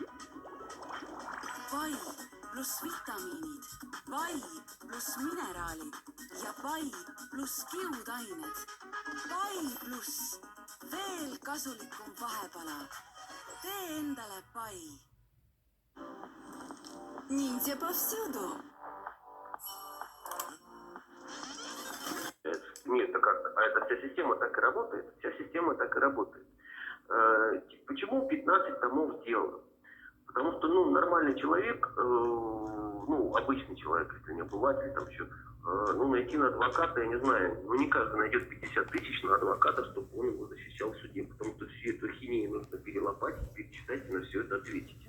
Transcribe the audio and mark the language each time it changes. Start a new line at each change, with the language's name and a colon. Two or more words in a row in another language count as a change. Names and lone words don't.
Estonian: Pai pluss vitamiinid, pai pluss mineraalid ja pai pluss kiudained. Pai pluss, veel kasulikum vahepala. Tee endale pai.
Russian: Ниндзя повсюду. Нет, так это вся система так и работает. Вся система так и работает. Почему 15 томов сделано? Потому что, нормальный человек, обычный человек, если не обыватель, там еще, найти на адвоката, я не знаю, не каждый найдет 50 тысяч на адвоката, чтобы он его защищал в суде, потому что всю эту хинею нужно перелопатить, перечитать и на все это ответить.